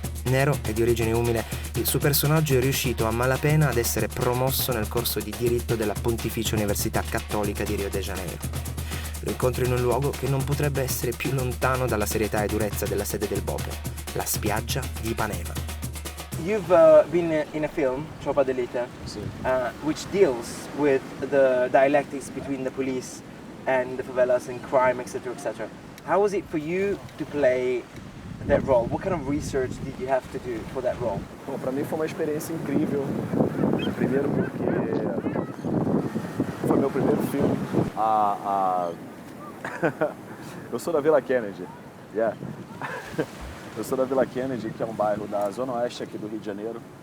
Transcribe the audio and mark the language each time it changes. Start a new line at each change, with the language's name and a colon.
Italian: Nero e di origine umile, il suo personaggio è riuscito a malapena ad essere promosso nel corso di diritto della Pontificia Università Cattolica di Rio de Janeiro. Lo incontro in un luogo che non potrebbe essere più lontano dalla serietà e durezza della sede del Bope, la spiaggia di Ipanema.
English: You've been in a film, Tropa d'Elite, which deals with the dialectics between the police and the favelas and crime, etc., etc. How was it for you to play that role? What kind of research did you have to do for that role?
Portuguese: Bom, para mim foi uma experiência incrível. Primeiro porque foi meu primeiro filme. Eu sou da Vila Kennedy. Eu sou da Vila Kennedy, que é um bairro da Zona Oeste aqui do Rio de Janeiro.